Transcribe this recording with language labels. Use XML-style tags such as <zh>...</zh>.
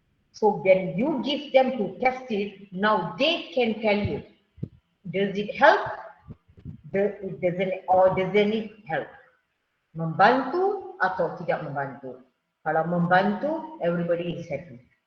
<en>So when you give them to test it, now they can tell you, does it help? Doesn't it help?</en> <ms>Membantu atau tidak membantu? Kalau membantu,</ms> <en>everybody is happy.</en>